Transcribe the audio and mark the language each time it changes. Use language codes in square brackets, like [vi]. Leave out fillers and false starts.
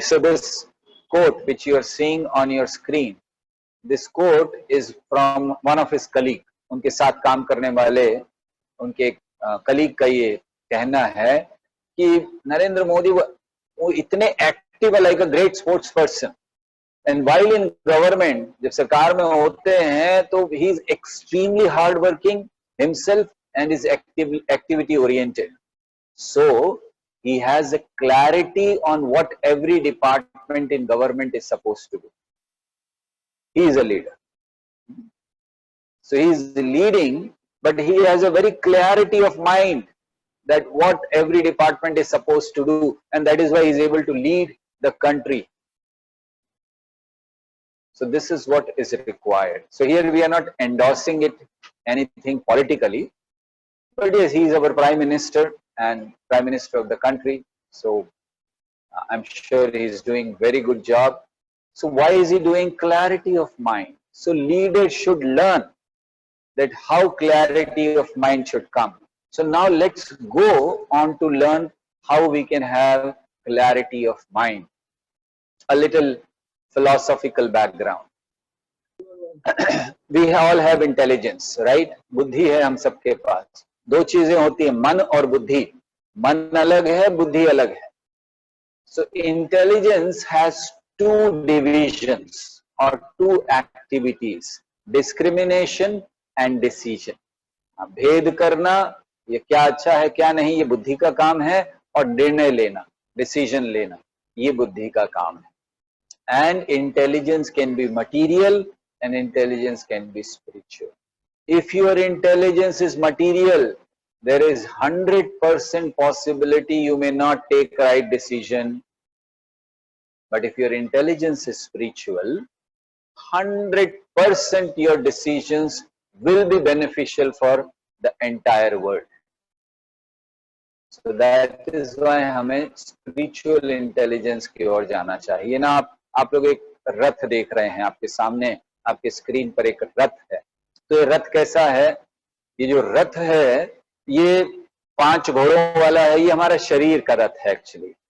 [en] so this quote which you are seeing on your screen, this quote is from one of his colleague, [hi] उनके साथ काम करने वाले उनके कलीग का ये कहना है कि नरेंद्र मोदी वो इतने एक्टिव है, [en] like a great sports person, and while in government, [hi] जब सरकार में होते हैं तो [en] ही is extremely hard working himself and is activity oriented. So he has a clarity on what every department in government is supposed to do. He is a leader. So he is leading, but he has a very clarity of mind that what every department is supposed to do, and that is why he is able to lead the country. So this is what is required. So here we are not endorsing it anything politically, but yes, he is our prime minister and prime minister of the country, so I'm sure he is doing very good job. So why is he doing? Clarity of mind. So leaders should learn that how clarity of mind should come. So now let's go on to learn how we can have clarity of mind. A little philosophical background. We all have intelligence, right? [hi] बुद्धि है हम सबके पास। दो चीजें होती है, मन और बुद्धि। मन अलग है, बुद्धि अलग है। [en] So intelligence has two divisions or two activities, discrimination and decision. [hi] भेद करना, ये क्या अच्छा है क्या नहीं, ये बुद्धि का काम है, और निर्णय लेना, डिसीजन लेना, ये बुद्धि का काम है। [en] And intelligence can be material and intelligence can be spiritual. If your intelligence is material, there is 100% possibility you may not take right decision. But if your intelligence is spiritual, 100% your decisions will be beneficial for the entire world. So that is why [hi] हमें spiritual intelligence की ओर जाना चाहिए ना। आप लोग एक रथ देख रहे हैं, आपके सामने आपके स्क्रीन पर एक रथ है। तो ये रथ कैसा है? ये जो रथ है ये 5 घोड़ों वाला है, ये हमारा शरीर का रथ है एक्चुअली।